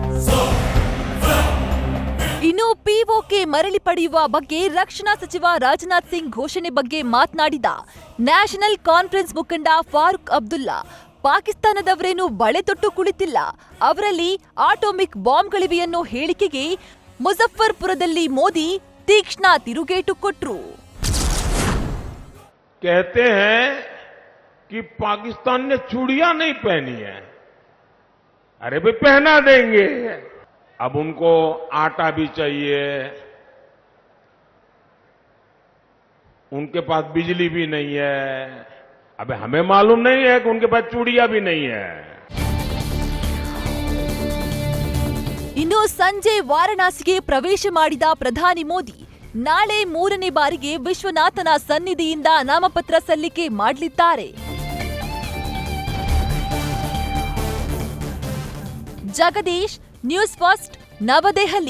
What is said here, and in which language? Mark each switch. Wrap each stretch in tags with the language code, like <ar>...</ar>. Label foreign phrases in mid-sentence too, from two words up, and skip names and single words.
<kn>ಇನ್ನು ಪಿಒಕೆ ಮರಳಿ ಪಡೆಯುವ ಬಗ್ಗೆ ರಕ್ಷಣಾ ಸಚಿವ ರಾಜನಾಥ್ ಸಿಂಗ್ ಘೋಷಣೆ ಬಗ್ಗೆ ಮಾತನಾಡಿದ ನ್ಯಾಷನಲ್ ಕಾನ್ಫರೆನ್ಸ್ ಮುಖಂಡ ಫಾರೂಕ್ ಅಬ್ದುಲ್ಲಾ, ಪಾಕಿಸ್ತಾನದವರೇನು ಬಳೆ ತೊಟ್ಟು ಕುಳಿತಿಲ್ಲ, ಅವರಲ್ಲಿ ಆಟೋಮಿಕ್ ಬಾಂಬ್ಗಳಿವೆ ಅನ್ನೋ ಹೇಳಿಕೆಗೆ ಮುಜಫರ್ಪುರದಲ್ಲಿ ಮೋದಿ ತೀಕ್ಷ್ಣ ತಿರುಗೇಟು ಕೊಟ್ರು.</kn> <hi>कहते हैं कि पाकिस्तान ने चूड़ियां नहीं पहनी है, अरे भाई पहना देंगे. अब उनको आटा भी चाहिए, उनके पास बिजली भी नहीं है. अब हमें मालूम नहीं है कि उनके पास चूड़ियां भी नहीं है.</hi> <kn>ಇನ್ನು ಸಂಜೆ ವಾರಣಾಸಿಗೆ ಪ್ರವೇಶ ಮಾಡಿದ ಪ್ರಧಾನಿ ಮೋದಿ ನಾಳೆ 3ನೇ ಬಾರಿಗೆ ವಿಶ್ವನಾಥನ ಸನ್ನಿಧಿಯಿಂದ ನಾಮಪತ್ರ ಸಲ್ಲಿಕೆ ಮಾಡಲಿದ್ದಾರೆ. ಜಗದೀಶ್, ನ್ಯೂಸ್ ಫಸ್ಟ್, ನವದೆಹಲಿ.</kn>